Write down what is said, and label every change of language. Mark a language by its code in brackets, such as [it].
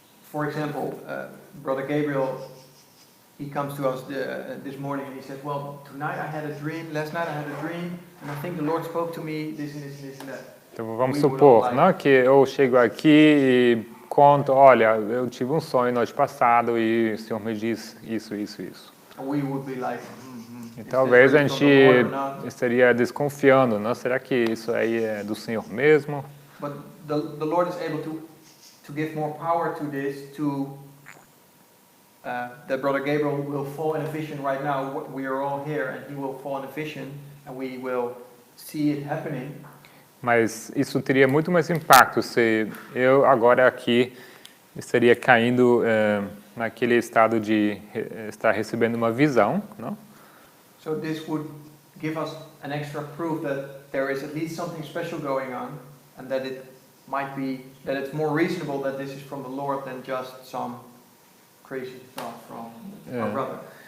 [en] For example, Brother Gabriel, he comes to us this morning and he says, well, tonight I had a dream, last night I had a dream, and I think the Lord spoke to me this and this and this and that. [pt] Então vamos supor, né, que eu chego aqui e conto, olha, eu tive um sonho noite passado e o Senhor me diz isso, isso, isso. [en] And we would be like, [pt] E talvez a gente estaria desconfiando, não? Será que isso aí é do Senhor mesmo? [en] But the Lord is able to give more power to this, that Brother Gabriel will fall in a vision right now. We are all here, and he will fall in a vision, and we will see it happening. [pt] Mas isso teria muito mais impacto se eu agora aqui estaria caindo naquele estado de estar recebendo uma visão, não? [en] So this would give us an extra proof that there is at least something special going on, and that it might be that it's more reasonable that this is from the Lord than just some crazy thought from our brother.